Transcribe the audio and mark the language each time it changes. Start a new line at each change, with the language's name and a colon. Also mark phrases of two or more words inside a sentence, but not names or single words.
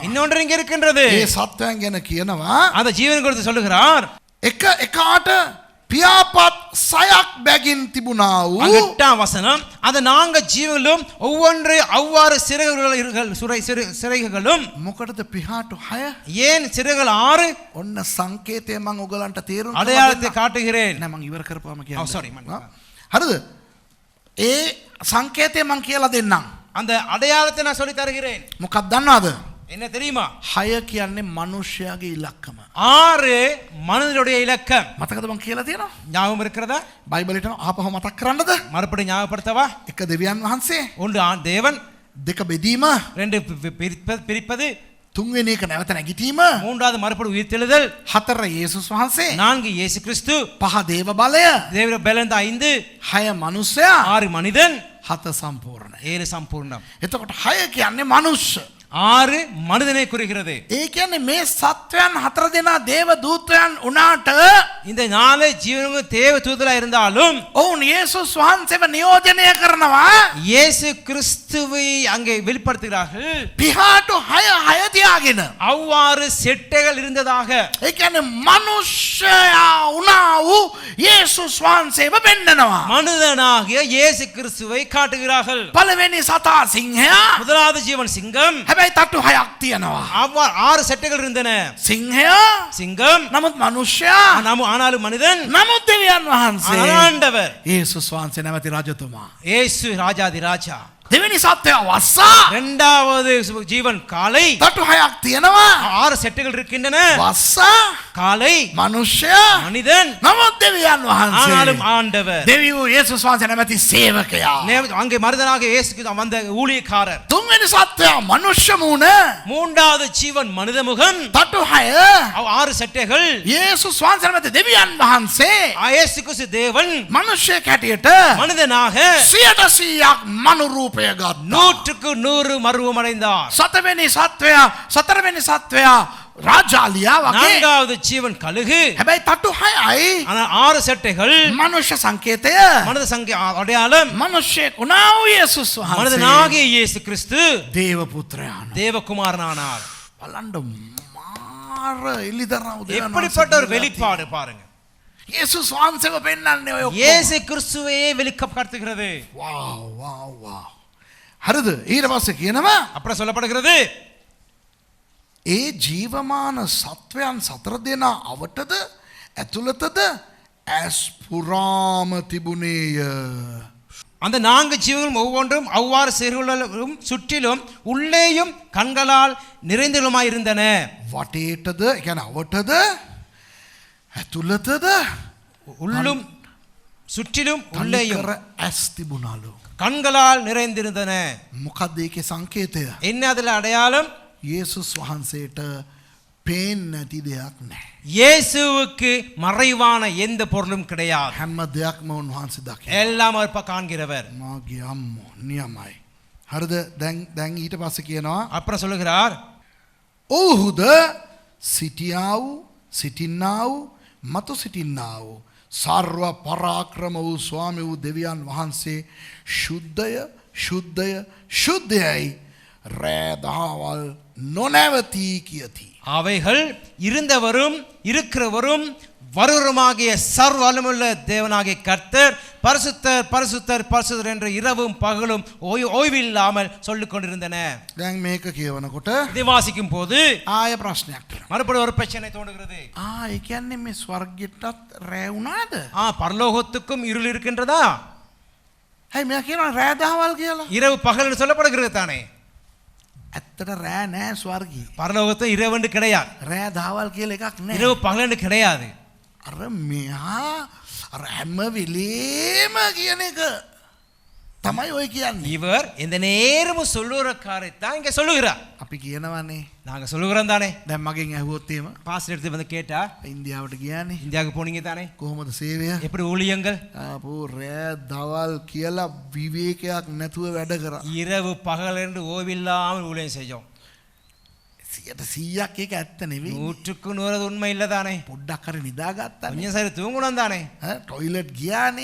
Tamil: இன்னொன்று இங்க இருக்கின்றது.
Sinhala: ඒ සත්වයන් ගැන කියනවා
Tamil: அந்த ஜீவன் குறித்து சொல்லுகிறார்.
Sinhala: එකාට පියාපත් සයක් බැගින් තිබුණා වූ
Tamil: 8ஆம் வசனம், அந்த நான்கு ஜீவங்களும் ஒவ்வொன்று அவ்வாறு சிறகுகளும்.
Sinhala: මොකටද පිහාටු 6?
Tamil: ஏன் சிறகுகள் 6?
Sinhala: ඔන්න සංකේතය මම ඔයගලන්ට තේරුම්
Tamil: அடையாளத்தை காட்டுகிறேன்.
Sinhala: නෑ මම ඉවර කරපුවාම Oh, කියන්න.
English: sorry, man.
Sinhala: හරිද? ඒ සංකේතය මම කියලා දෙන්නම්.
Tamil: அந்த அடையாளத்தை நான் சொல்லி தருகிறேன்.
Sinhala: මොකක්ද දන්නවද?
Tamil: என்ன தெரியுமா?
Sinhala: 6 කියන්නේ මිනිස්යාගේ ඉලක්කම.
Tamil: 6 மனிதனுடைய இலக்கம்.
Sinhala: මතකද මම කියලා තියෙනවා?
Tamil: ஞாபகம் இருக்கிறதா?
Sinhala: බයිබලෙට ආපහු මතක් කරන්නද?
Tamil: மறுபடி ஞாபகப்படுத்தவா?
Sinhala: එක දෙවියන් වහන්සේ,
Tamil: ஒன்று தேவன்,
Sinhala: දෙක බෙදීම,
Tamil: ரெண்டு பிரிப்பது,
Sinhala: තුන්වෙනි එක නැවත නැගිටීම,
Tamil: மூன்றாவது மறுபடி உயிர்த்தெழுதல்,
Sinhala: හතර යේසුස් වහන්සේ,
Tamil: நான்கு இயேசு கிறிஸ்து,
Sinhala: පහ දේව බලය,
Tamil: தேவ பலன் 5,
Sinhala: 6 මනුස්සයා,
Tamil: 6 மனிதன்,
Sinhala: 7 සම්පූර්ණයි.
Tamil: 7 சம்பூர்ணம்.
Sinhala: එතකොට 6 කියන්නේ මනුස්ස.
Tamil: 6 மனிதனை குறிக்கிறது.
Sinhala: ඒ කියන්නේ මේ සත්වයන් හතර දෙනා දේව දූතයන් උනාට
Tamil: இந்த 4 ஜீவனும் தேவ தூதரா இருந்தாலும்
Sinhala: ඔවුන් යේසුස් වහන්සේව නියෝජනය කරනවා.
Tamil: இயேசு கிறிஸ்துவை அங்கே வெளிப்படுத்துகிறார்கள்.
Sinhala: පිහාටු 6 තියාගෙන.
Tamil: அவ்வாறு செட்டைகள் இருந்ததாக.
Sinhala: ඒ කියන්නේ මනුෂ්‍යයා උනා වූ යේසුස් වහන්සේව පෙන්නනවා.
Tamil: மனிதனாகிய இயேசு கிறிஸ்துவை காட்டுகிறார்கள்.
Sinhala: පළවෙනි සතා සිංහයා.
Tamil: முதலாவது ஜீவன் சிங்கம்.
Sinhala: හැබැයි තට්ටු 6ක් තියෙනවා.
Tamil: அவ்வாறு 6 செட்டைகள் இருந்தன.
Sinhala: සිංහයා,
Tamil: சிங்கம்,
Sinhala: නමුත් මනුෂ්‍යයා,
Tamil: ஆனாலும் மனிதன்,
Sinhala: නමුත් දෙවියන් වහන්සේ.
Tamil: ஆண்டவர்
Sinhala: යේසුස් වහන්සේ නැවති රජතුමා.
Tamil: இயேசு ராஜாதி ராஜா.
Sinhala: දෙවෙනි සත්වයා වස්සා
Tamil: இரண்டாவது ஜீவன் காளை.
Sinhala: තටු හයක් තියෙනවා.
Tamil: 6 செட்டுகள் இருக்கின்றன.
Sinhala: වස්සා
Tamil: காளை
Sinhala: මනුෂ්‍යයා
Tamil: மனிதன்,
Sinhala: නමුත් දෙවියන්
Tamil: ஆனாலும்
Sinhala: වහන්සේ
Tamil: ஆண்டவர்.
Sinhala: දෙවියෝ යේසුස් වහන්සේ නැමැති සේවකයා.
Tamil: அங்கே மனிதனாக இயேசுக்கு வந்த ஊழியக்காரர்.
Sinhala: තුන්වෙනි සත්වයා මනුෂ්‍ය මූණ.
Tamil: மூன்றாவது ஜீவன் மனித முகம்.
Sinhala: තටු හය
Tamil: 6 செட்டைகள்.
Sinhala: යේසුස් වහන්සේ නැමැති දෙවියන් වහන්සේ
Tamil: இயேசு கிறிஸ்து தேவன்
Sinhala: මනුෂ්‍යයෙක් හැටියට
Tamil: மனிதனாக
Sinhala: 100% මනු රූපය ගත්තා.
Tamil: 100க்கு 100 மறுரூபம் அடைந்தார்.
Sinhala: සතරවෙනි සත්වයා රාජාලියා වගේ.
Tamil: நான்காவது ஜீவன் கழுகு.
Sinhala: හැබැයි තටු හයයි
Tamil: ஆனால் 6 செட்டைகள்
Sinhala: මනුෂ්‍ය සංකේතය.
Tamil: மனித அடையாளம்
Sinhala: මනුෂ්‍යයෙක් වුණා වූ යේසුස් වහන්සේ
Tamil: மனிதனாகிய இயேசு கிறிஸ்து
Sinhala: දේව පුත්‍රයාණන්.
Tamil: தேவகுமாரனானார்.
Sinhala: බලන්න මාර එලිදරව් දෙනවා.
Tamil: எப்படிப்பட்ட ஒரு வெளிப்பாடு பாருங்க.
Sinhala: යේසුස් වහන්සේව පෙන්වන්නේ ඔය ඔක්කොම.
Tamil: இயேசு கிறிஸ்துவையே வெளிப்படுத்துகிறது.
Sinhala: වාව්. හරිද? ඊට පස්සේ කියනවා
Tamil: அப்புறம் சொல்லப்படுகிறது
Sinhala: ඒ ජීවමාන සත්වයන් 4 දෙනා අවටද ඇතුළතද ඇස් පුරාම තිබුණේය.
Tamil: அந்த 4 ஜீவங்களும் ஒவ்வொன்றும் அவ்வாறு செயல்களும் சுற்றிலும் உள்ளேயும் கண்களால் நிறைந்தலுமாய் இருந்தன.
Sinhala: වටේටද කියන්නේ අවටද ඇතුළතද
Tamil: உள்ளும் சுற்றிலும் உள்ளேயும்
Sinhala: තනිකර ඇස් තිබුණලු.
Tamil: கண்களால் நிறைந்திருந்தன.
Sinhala: මොකක්ද ඒකේ සංකේතය?
Tamil: என்ன அதுல அடையாளம்?
Sinhala: යේසුස් වහන්සේට පේන්නේ නැති දෙයක් නැහැ.
Tamil: இயேசுவுக்கு மறைவான எந்த பொருளும் கிடையாது.
Sinhala: හැම දෙයක්ම උන්වහන්සේ දකිනවා.
Tamil: எல்லாம் அவர் காண்கிறவர்.
Sinhala: මාගේ අම්මෝ නියමයි. හරිද? දැන් ඊට පස්සේ කියනවා
Tamil: அப்புறம் சொல்லுகிறார்
Sinhala: ඔව්හුද සිටින්නා වූ මතු සිටින්නා වූ සර්ව පරාක්‍රම වූ ස්වාමී වූ දෙවියන් වහන්සේ ශුද්ධයයි රෑ දහවල් නොනැවතී කියති.
Tamil: அவைகள் இருந்தவரும் இருக்கிறவரும் வருவருமாகிய சர்வ வல்லமையுள்ள தேவனாகிய கர்த்தர் பரிசுத்தர் பரிசுத்தர் பரிசுத்தர் என்று இரவும் பகலும் ஓய்வில்லாமல் சொல்லிக் கொண்டிருந்தன.
Sinhala: දැන් මේක කියවනකොට
Tamil: இதை வாசிக்கும் போது
Sinhala: ආය ප්‍රශ්නයක් තියෙනවා.
Tamil: மறுபடியும் ஒரு பிரச்சனை தோன்றுகிறது.
Sinhala: ඒ කියන්නේ මේ ස්වර්ගයටත් රෑ වුණාද?
Tamil: பரலோகத்துக்கும் இருள் இருக்கின்றதா?
Sinhala: හැයි මෙයා කියනවා රෑ දහවල් කියලා.
Tamil: இரவு பகல் என்று சொல்லப்படுகிறது தானே.
Sinhala: ඇත්තට රෑ නෑ ස්වර්ගී.
Tamil: பரலோகத்தில் இரவு என்று கிடையாது.
Sinhala: රෑ දහවල් කියලා එකක් නෑ.
Tamil: இரவு பகல் என்று கிடையாது.
Sinhala: අර මෙයා අර හැම වෙලේම කියන එක තමයි ඔය කියන්නේ.
Tamil: இவர் இந்த நேரமும் சொல்லுற காரியத்தான் இங்க சொல்லுகிறார்.
Sinhala: අපි කියනවනේ.
Tamil: நாங்க சொல்லுகிறோம் தானே.
Sinhala: දැන් මගෙන් ඇහුවොත් එහෙම
Tamil: பாஸ்டர் எடுத்து வந்து கேட்டா
Sinhala: ඉන්දියාවට ගියානේ.
Tamil: இந்தியாவுக்கு போனீங்க தானே.
Sinhala: කොහොමද සේවය?
Tamil: எப்படி ஊழியங்கள்?
Sinhala: ආපෝ රෑ දවල් කියලා විවේකයක් නැතුව වැඩ කරා.
Tamil: இரவு பகல் என்று ஓய்வில்லாமல் ஊழியம் செஞ்சோம்.
Sinhala: 100ක් ඒක ඇත්ත නෙවෙයි.
Tamil: 100க்கு 100 உண்மை இல்ல தானே.
Sinhala: පොඩ්ඩක් හරි නිදාගත්තානේ.
Tamil: கொஞ்சம் சரி தூங்கணும் தானே.
Sinhala: ටොයිලට් ගියානේ.